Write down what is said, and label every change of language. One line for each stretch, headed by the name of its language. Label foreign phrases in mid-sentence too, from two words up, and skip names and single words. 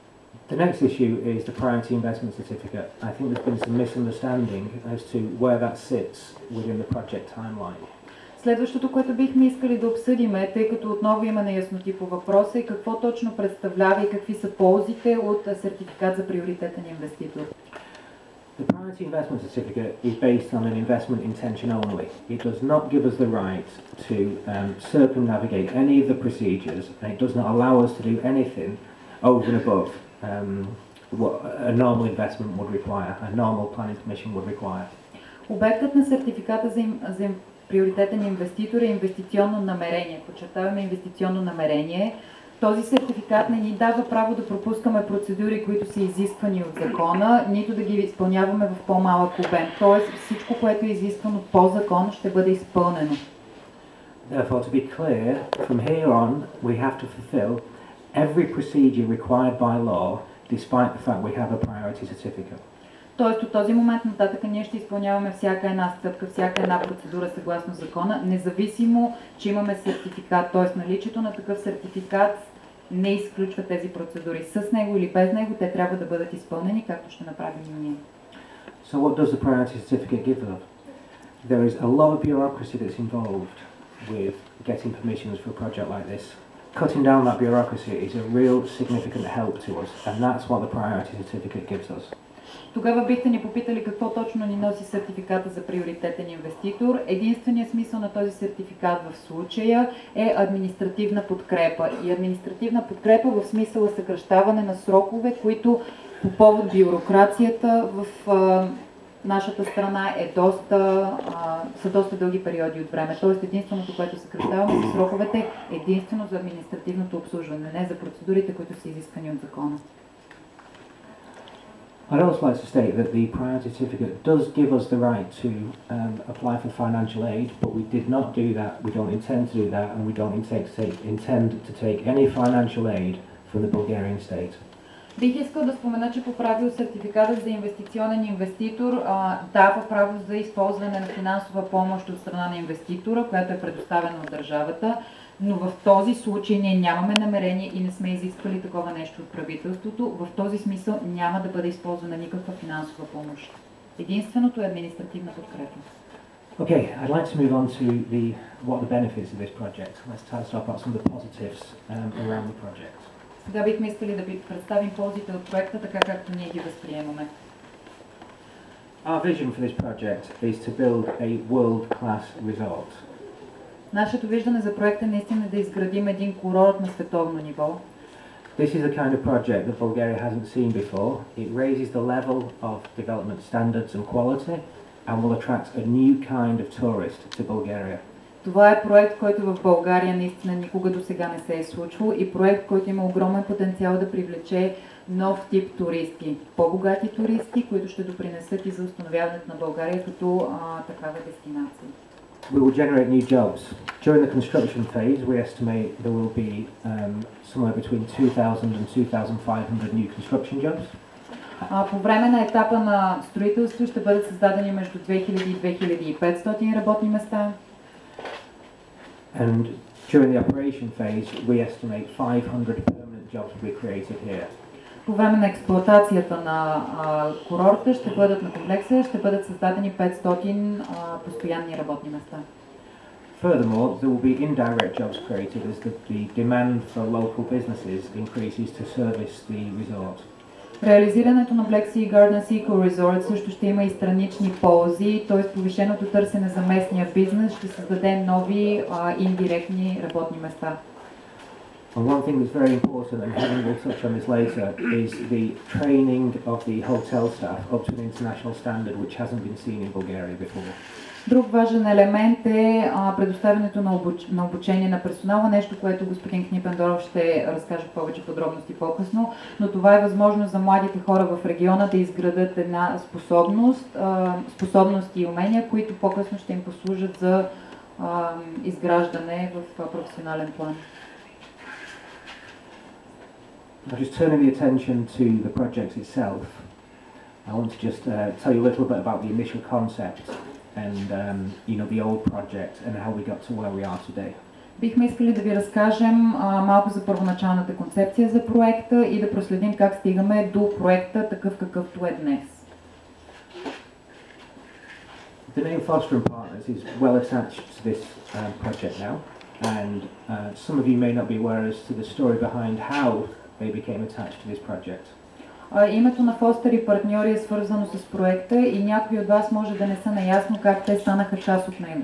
English: The next issue is the priority investment certificate. I think there's been some misunderstanding as to where that sits within the project timeline.
Bulgarian: Следващото, което бихме искали да обсъдим, тъй като отново има неясноти по въпроса, и какво точно представлява и какви са ползите от сертификат за приоритетен инвеститор.
English: The priority investment certificate is based on an investment intention only. It does not give us the right to circumnavigate any of the procedures, and it does not allow us to do anything over and above what a normal investment would require, a normal planning commission would require.
Bulgarian: Обектът на сертификата за приоритетен инвеститор е инвестиционно намерение. Подчертаваме инвестиционно намерение. Този сертификат не ни дава право да пропускаме процедури, които са изисквани от закона, нито да ги изпълняваме в по-малък обем. Тоест всичко, което е изисквано по закон, ще бъде изпълнено.
English: Therefore, to be clear, from here on, we have to fulfill every procedure required by law, despite the fact we have a priority certificate.
Bulgarian: Тоест от този момент нататък ние ще изпълняваме всяка една стъпка, всяка една процедура съгласно закона, независимо, че имаме сертификат. Т.е. наличието на такъв сертификат не изключва тези процедури. С него или без него те трябва да бъдат изпълнени, както ще направим и ние.
English: So what does the priority certificate give us? There is a lot of bureaucracy that's involved with getting permissions for a project like this. Cutting down that bureaucracy is a real significant help to us, and that's what the priority certificate gives us.
Bulgarian: Тогава бихте ни попитали какво точно ни носи сертификата за приоритетен инвеститор. Единственият смисъл на този сертификат в случая е административна подкрепа. И административна подкрепа в смисъла съкращаване на срокове, които по повод бюрокрацията в нашата страна са доста дълги периоди от време. Тоест единственото, което съкращаваме са сроковете, единствено за административното обслужване, не за процедурите, които са изискани от закона.
English: I'd also like to state that the priority certificate does give us the right to apply for financial aid, but we did not do that, we don't intend to do that, and we don't intend to take any financial aid from the Bulgarian state.
Bulgarian: Бих искал да спомена, че по правило сертификатът за инвестиционен инвеститор дава право за използване на финансова помощ от страна на инвеститора, която е предоставена от държавата, но в този случай ние нямаме намерение и не сме изисквали такова нещо от правителството. В този смисъл няма да бъде използвана никаква финансова помощ. Единственото е административна подкрепа.
English: Okay, I'd like to move on to what are the benefits of this project. Let's talk about some of the positives around the project.
Bulgarian: Сега бихме искали да ви представим ползите от проекта, така както ние ги възприемаме.
English: Our vision for this project is to build a world-class resort.
Bulgarian: Нашето виждане за проекта наистина да изградим един курорт на световно ниво.
English: This is the kind of project that Bulgaria hasn't seen before. It raises the level of development standards and quality and will attract a new kind of tourist to Bulgaria.
Bulgarian: Това е проект, който в България наистина никога до сега не се е случвал и проект, който има огромен потенциал да привлече нов тип туристи, по-богати туристи, които ще допринесат и за установяването на България като такава дестинация.
English: We will generate new jobs. During the construction phase, we estimate there will be somewhere between 2,000 and 2,500 new construction jobs.
Bulgarian: По време на етапа на строителство ще бъдат създадени между 2000 и 2500 работни места.
English: And during the operation phase, we estimate 500 permanent jobs will be created here.
Bulgarian: По време на експлоатацията на курорта на комплекса ще бъдат създадени 500 постоянни работни места.
English: Furthermore, there will be indirect jobs created as the demand for local businesses increases to service the resort.
Bulgarian: Реализирането на Black Sea Gardens Eco Resort също ще има и странични ползи, т.е. повишеното търсене за местния бизнес ще създаде нови индиректни работни места.
English: And one thing that's very important, and Helen will touch on this later, is the training of the hotel staff up to an international standard which hasn't been seen in Bulgaria before.
Bulgarian: Друг важен елемент е предоставянето на обучение на персонала, нещо, което господин Книпендоров ще разкаже в повече подробности по-късно, но това е възможно за младите хора в региона да изградат една способност и умения, които по-късно ще им послужат за изграждане в професионален план.
English: Now, just turning the attention to the project itself, I want to just tell you a little bit about the initial concept and the old project and how we got to where we are today.
Bulgarian: Бихме искали да ви разкажем малко за първоначалната концепция за проекта и да проследим как стигаме до проекта такъв какъвто е днес.
English: The name Foster and Partners is well attached to this project now, and some of you may not be aware as to the story behind how they became attached to this project.
Bulgarian: Името на Фостер и партньори е свързано с проекта и някои от вас може да не са наясно как те станаха част от него.